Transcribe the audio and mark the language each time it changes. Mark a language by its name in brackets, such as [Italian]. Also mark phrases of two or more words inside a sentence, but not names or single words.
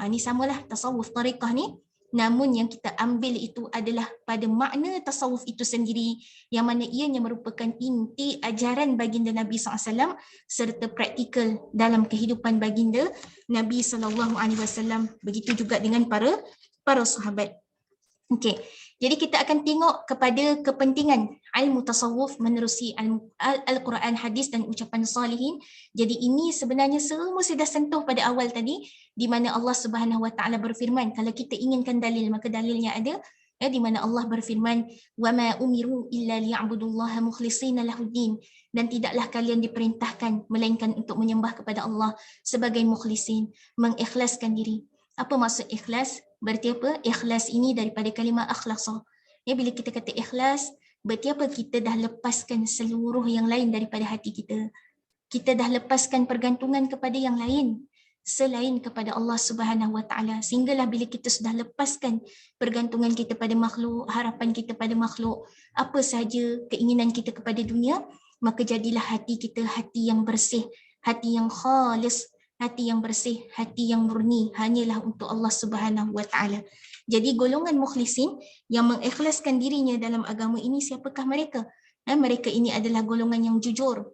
[Malay] Ini samalah tasawuf tariqah ni. Namun yang kita ambil itu adalah pada makna tasawuf itu sendiri, yang mana ianya merupakan inti ajaran baginda Nabi SAW serta praktikal dalam kehidupan baginda Nabi SAW. Begitu juga dengan para sahabat. Okey, jadi kita akan tengok kepada kepentingan ilmu tasawuf menerusi Al-Quran, hadis dan ucapan salihin. Jadi ini sebenarnya semua saya dah sentuh pada awal tadi, di mana Allah [Arabic] Subhanahu Wa Taala [Malay] berfirman, kalau kita inginkan dalil, maka dalilnya ada, di mana Allah berfirman, [Arabic] wa ma umiru illa liya'budullaha mukhlishina lahuddin, [Malay] dan tidaklah kalian diperintahkan melainkan untuk menyembah kepada Allah sebagai mukhlisin, mengikhlaskan diri. Apa maksud ikhlas? Berarti apa? Ikhlas ini daripada kalimah akhlasa. Bila kita kata ikhlas, berarti apa? Kita dah lepaskan seluruh yang lain daripada hati kita. Kita dah lepaskan pergantungan kepada yang lain selain kepada Allah [Arabic] Subhanahu Wa Taala. [Malay] Sehinggalah bila kita sudah lepaskan pergantungan kita pada makhluk, harapan kita pada makhluk, apa sahaja keinginan kita kepada dunia, maka jadilah hati kita hati yang bersih, hati yang khalis, hati yang bersih, hati yang murni, hanyalah untuk Allah [Arabic] Subhanahu Wa Taala. [Malay] Jadi golongan mukhlisin yang mengikhlaskan dirinya dalam agama ini, siapakah mereka? Mereka ini adalah golongan yang jujur.